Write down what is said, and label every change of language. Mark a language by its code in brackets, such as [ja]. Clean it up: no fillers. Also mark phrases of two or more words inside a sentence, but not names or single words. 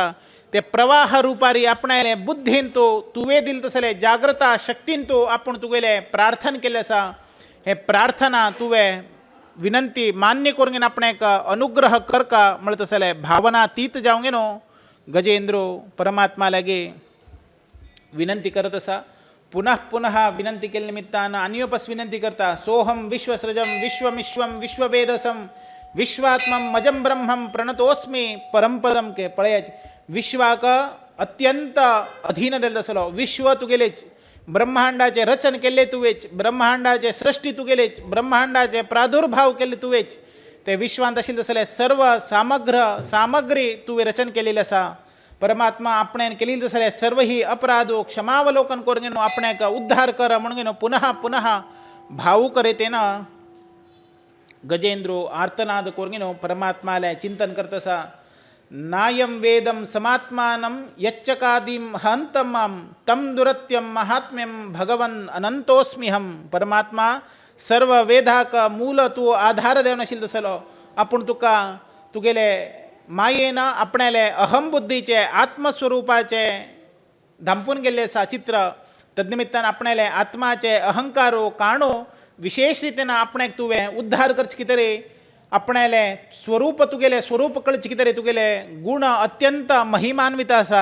[kok] ते प्रवाह रूपारी आपणाले बुद्धीन तो तुवे दिल तसले जागृता शक्तीन तो आपण तुगेले प्रार्थना केले असा. हे प्रार्थना तुवे विनंती मान्य करून आपणेक अनुग्रह करका म्हणत असले भावना तीत जावंक न्हू गजेंद्रो परमात्मा लागे विनंती करत असा. पुनः विनंती केल्या निमित्तान अन्योपस विनंती करता. [sa] सोहम विश्वसृजम विश्वमिश्वम विश्ववेदसम विश्वात्मम मजम ब्रह्मम प्रणतोस्मी परमपदम [kok] के पळयाच. विश्वाक अत्यंत अधीन दिल तसलो विश्व तुगेलेच ब्रह्मांडाचे रचन केले तुवेच ब्रह्मांडाचे सृष्टी तुगेलेच ब्रह्मांडाचे प्रादुर्भाव केले तुवेच. ते विश्वांत आशिल्ले तसले सर्व सामग्री तुवे रचन केलेले असा. परमात्मा आपणेन केलेली तसले सर्व ही अपराधो क्षमावलोकन करून घेनो आपणेक उद्धार कर म्हणून घेनो पुनः भावूक रितीन गजेंद्रो आर्तनाद करून घेनो परमात्माले चिंतन करतसा. [sa] नायम वेदम समात्मानं यच्चकादिम हंतमं तम दुरत्यम महात्म्यम भगवन अनंतोस्म्यहम. [kok] परमात्मा सर्व वेदाक मूल तू आधार देवन आशिल्लो तसलो आपण तुका तुगेले मायेन आपणाले अहम बुद्धीचे आत्मस्वरूपाचे धांपून गेल्ले असा चित्र. तद्निमित्तान आपणाले आत्माचे अहंकारो काणो विशेष रितीन आपणाक तुवें उद्धार करचे कितें आपणाले स्वरूप तुगेले स्वरूप कळचे कितें तुगेले गुण अत्यंत महिमान्वित आसा.